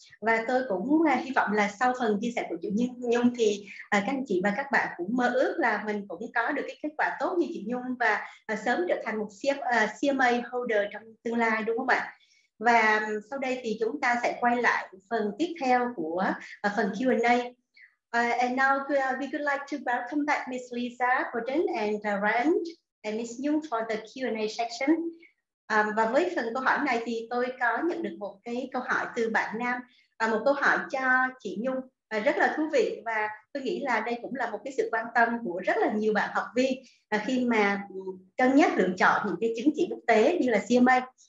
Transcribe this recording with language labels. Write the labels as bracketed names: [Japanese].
[Vietnamese] Và tôi cũng hy vọng là sau phần chia sẻ của chị Nhung thì các anh chị và các bạn cũng mơ ước là mình cũng có được cái kết quả tốt như chị Nhung và sớm trở thành một CMA holder trong tương lai, đúng không ạ? Và sau đây thì chúng ta sẽ quay lại phần tiếp theo của phần Q&A. [English] And now we would like to welcome back Miss Lisa Gordon and Rand and Miss Nhung for the Q&A section. [Vietnamese] Và với phần câu hỏi này thì tôi có nhận được một cái câu hỏi từ bạn Nam, một câu hỏi cho chị Nhung rất là thú vị, và tôi nghĩ là đây cũng là một cái sự quan tâm của rất là nhiều bạn học viên khi mà cân nhắc lựa chọn những cái chứng chỉ quốc tế như là CMA.